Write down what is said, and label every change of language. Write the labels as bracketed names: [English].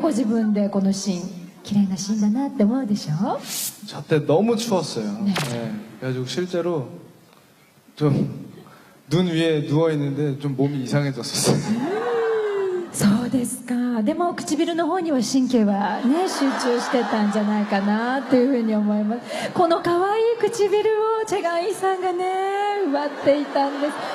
[Japanese] ご自分でこのシーン綺麗なシーンだなって思うでしょ。 [Korean] 저때 너무 추웠어요. 네. 예, 그래가지고 실제로 좀 눈 위에 누워 있는데 좀 몸이 이상해졌었어요. [Japanese] そうですか。でも唇の方には神経はね集中してたんじゃないかなというふうに思います。この可愛い唇をチェガンイさんがね奪っていたんです。